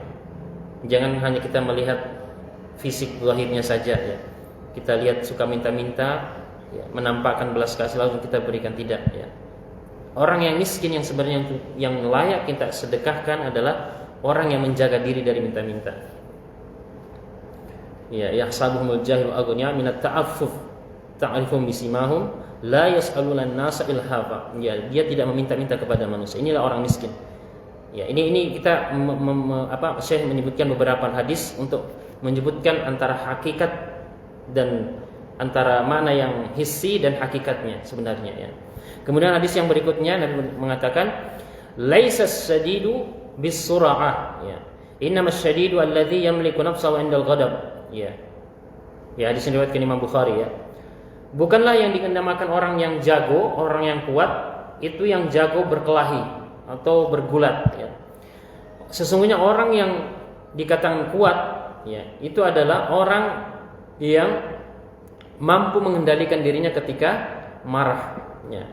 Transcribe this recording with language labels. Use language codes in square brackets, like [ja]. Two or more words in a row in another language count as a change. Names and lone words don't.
[id] Jangan hanya kita melihat fisik zahirnya saja, ya. Kita lihat suka minta-minta, ya, menampakkan belas kasih lalu kita berikan, tidak, ya. Orang yang miskin yang sebenarnya yang layak kita sedekahkan adalah orang yang menjaga diri dari minta-minta. Ya, [ar] يحسبهم الجاهل أغنياء من التعفف تعرفهم بسيماهم لا يسألون الناس إلحافا. [id] Ya, dia tidak meminta-minta kepada manusia. Inilah orang miskin. Ya, ini kita Syekh menyebutkan beberapa hadis untuk menyebutkan antara hakikat dan antara makna yang hissi dan hakikatnya sebenarnya, ya. Kemudian hadis yang berikutnya Nabi mengatakan [ar] ليس الشديد بالصرعة, [id] ya. [ar] إنما الشديد الذي يملك نفسه عند الغضب, ya. [id] Ya, hadis yang diriwayatkan Imam Bukhari, ya. Bukanlah yang dinamakan orang yang jago, orang yang kuat itu yang jago berkelahi atau bergulat, ya. Sesungguhnya orang yang dikatakan kuat, ya, itu adalah orang yang mampu mengendalikan dirinya ketika marah, ya.